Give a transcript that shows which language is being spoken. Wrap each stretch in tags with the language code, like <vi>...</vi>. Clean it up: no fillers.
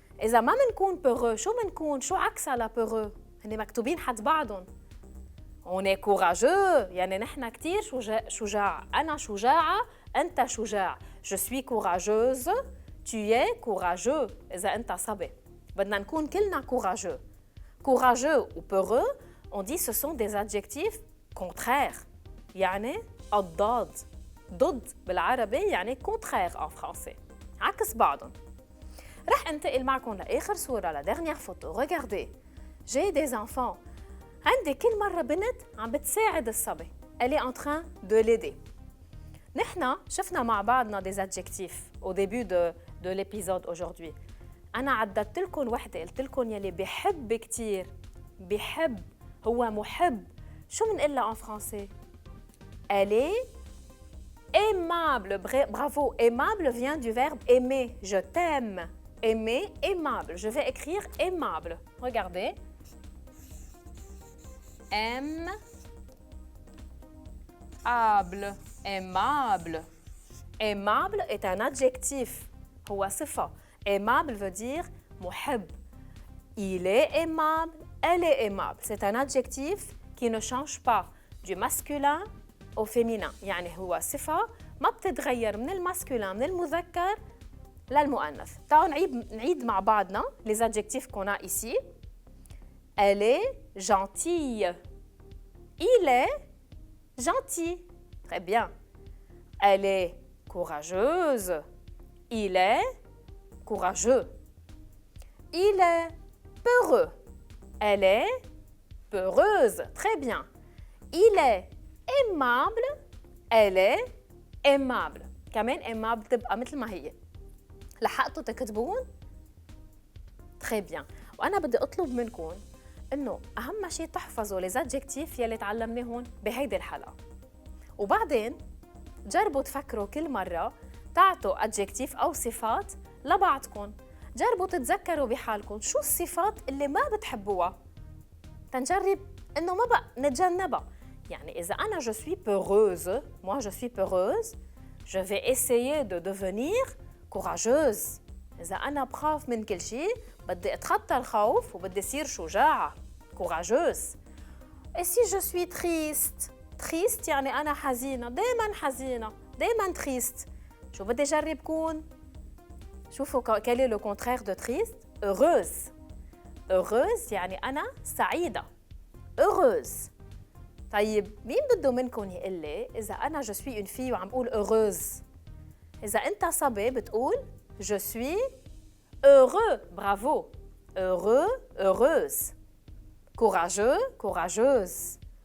<ar>اذا ما منكون peureux شو منكون؟ شو عكسها لا peureux؟ هن مكتوبين حد بعضهم.</ar> <fr>On est courageux</fr> <ar>يعني نحن كتير شجاع. أنا شجاعة، أنت شجاع.</ar> <fr>Je suis courageuse، tu es courageux.</fr> <ar>إذا أنت صبي بدنا نكون كلنا courageux.</ar> <fr>Courageux ou peureux, on dit ce sont des adjectifs contraires.</fr> <ar>يعني الضاد. ضد بالعربي يعني</ar> <fr>contraire en français.</fr> <ar>عكس بعضهم. رح انتقل معكم لآخر صورة،</ar> <fr>la dernière photo. Regardez. J'ai des enfants.</fr> <ar>عندي كل مرة بنت عم بتساعد الصبي. Elle est en train de l'aider. نحن شفنا مع بعضنا des adjectifs au début de l'épisode aujourd'hui. أنا عددت لكم وحدة، قلت لكم يلي بحب كتير. بحب، هو محب. شو منقلها</ar> <fr>en français؟ Elle est aimable. Bravo. Aimable vient du verbe aimer. Je t'aime. Aimer, aimable. Je vais écrire aimable. Regardez. Aimable. Aimable. Aimable est un adjectif.</fr> <ar>هو صفة.</ar> <fr>Aimable veut dire محب. Il est aimable. Elle est aimable. C'est un adjectif qui ne change pas du masculin au féminin.</fr> <ar>يعني هو صفة ما بتتغير من الماسكولين من المذكر للمؤنث. تعالوا نعيد مع بعضنا</ar> <fr>les adjectifs qu'on a ici. Elle est gentille. Il est gentil. Très bien. Elle est courageuse. Il est courageux. Il est peureux. Elle est peureuse. Très bien. Il est aimable. Elle est aimable.</fr> <ar>كمان aimable تبقى مثل ما هي. لحقتوا تكتبون؟</ar> <fr>Très bien.</fr> <ar>وأنا بدي أطلب منكم إنه أهم شيء تحفظوا les adjectifs يلي تعلمناهم بهيدي الحلقة. وبعدين جربوا تفكروا كل مرة تعطوا adjectif أو صفات لبعضكم. جربوا تتذكروا بحالكم شو الصفات اللي ما بتحبوها. تنجرب إنه ما بقى نتجنبها. يعني إذا أنا</ar> <fr>je suis peureuse, moi je suis peureuse, je vais essayer de devenir courageuse.</fr> <ar>إذا أنا بخاف من كل شيء بدي أتخطى الخوف وبدي أصير شجاعة courageuse.</ar> <fr>Et si je suis triste, triste</fr> <ar>يعني أنا حزينة، دايماً حزينة، دايماً</ar> <fr>triste.</fr> <ar>شو بدي أجرب كون؟ شوفوا</ar> <fr>quel est le contraire de triste؟</fr> <ar>heureuse. heureuse يعني أنا سعيدة.</ar> <fr>heureuse.</fr> <ar>طيب مين بده منكم يقول لي إذا أنا</ar> <fr>je suis une fille</fr> <ar>وعم بقول heureuse؟ إذا أنت صبي بتقول</ar> <fr>je suis heureux. Bravo. Heureux, heureuse. Courageux, courageuse.</fr>